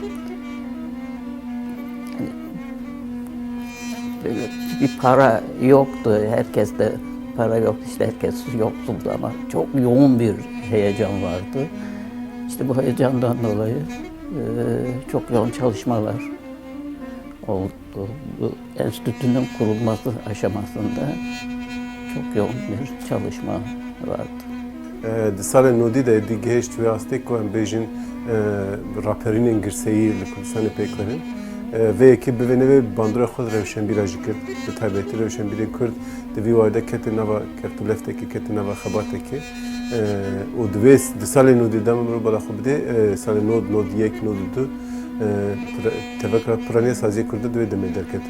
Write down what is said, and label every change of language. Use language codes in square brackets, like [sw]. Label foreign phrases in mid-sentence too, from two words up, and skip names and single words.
[tr] Böyle bir para yoktu, herkeste para yoktu, işte herkes yoksuldu ama çok yoğun bir heyecan vardı. İşte bu heyecandan dolayı çok yoğun çalışmalar oldu. Bu enstitünün kurulması aşamasında çok yoğun bir çalışma vardı. [ku] Di salên nodî de dî gihîşt wê astê ku em bêjin raperînên girseyî li Kurdistanê pêkirin. Vê yekê bi vê nivê bandora xwe rewşenbîra jî kir. Bi taybetî rewşenbîrên Kurd di vî warde ketin nava kertûleftekê, ketin nava xebatekê. û di salên nodî de min mirov bala xwe bidê salên nod yek, nod du tevekra piraniya saziyê Kurd divê demê derketine.